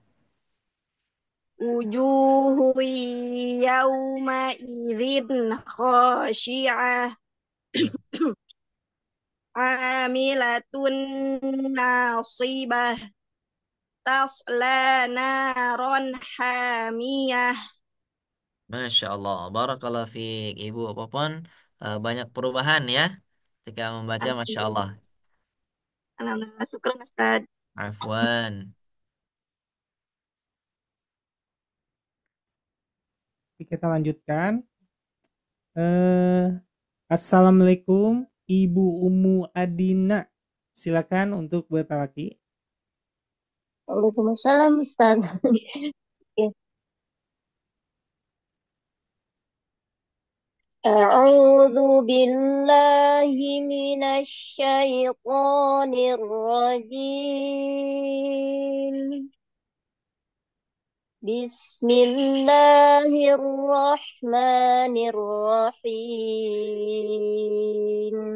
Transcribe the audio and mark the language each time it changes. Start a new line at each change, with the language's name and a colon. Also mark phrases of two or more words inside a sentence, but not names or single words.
Arabic: وجوه يومئذ خاشعة. عاملة ناصبة. تصلى نارا حامية. ما شاء الله. بارك الله فيك.
Indonesian: Ibu Popon banyak perubahan ya ketika membaca.
Arabic: ما شاء الله. الحمد لله. الحمد لله. شكرا، أستاذ. Afwan.
Indonesian: Kita lanjutkan.
Arabic: Assalamualaikum Ibu Ummu Adina.
Indonesian: Silakan untuk bertalaki.
Arabic: وعليكم السلام، أستاذ. أعوذ بالله من الشيطان الرجيم. بسم الله الرحمن الرحيم.